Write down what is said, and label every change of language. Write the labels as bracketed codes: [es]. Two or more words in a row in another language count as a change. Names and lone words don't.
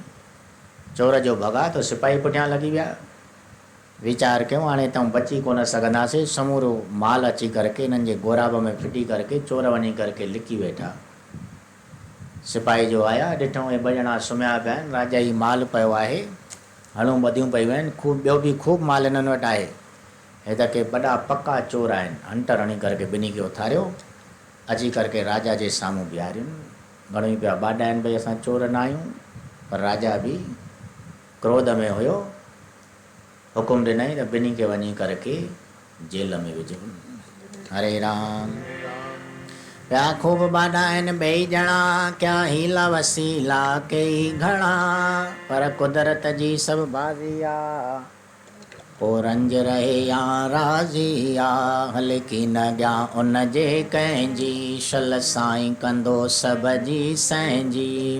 [sd] चोर जो भॻा तो सिपाही पुठियां लॻी विया। वीचार कयूं हाणे तऊं बची कोन सघंदासीं समूरो माल अची करके इन्हनि जे गोराब में फिटी करके चोर वञी करके लिकी वेठा। सिपाही जो आया ॾिठऊं हे ॿ ॼणा सुम्हिया पिया आहिनि राजा जी माल पियो आहे हणूं ॿधियूं पयूं आहिनि ख़ूब ॿियो बि ख़ूब माल हिननि वटि आहे। हे त के वॾा पक्का चोर आहिनि। हंटर हणी करके ॿिन्ही खे उथारियो अची करके राजा जे साम्हूं बीहारियुनि। घणो ई पिया ॿाॾाइनि भई असां चोर न आहियूं पर राजा बि क्रोध में हुयो। हुकुम ॾिनई त ॿिन्ही खे वञी करके जेल में विझो। हरे राम। पिया ख़ूब ॿाॾाइनि ॿई ॼणा क्या हीला वसीला कई घणा पर कुदरत जी सभु बाज़ी आहे पोइ रंज रहे या राज़ी आहे हल की न ॻिया उन जे कंहिंजी शल साईं कंदो सभ जी संहिंजी।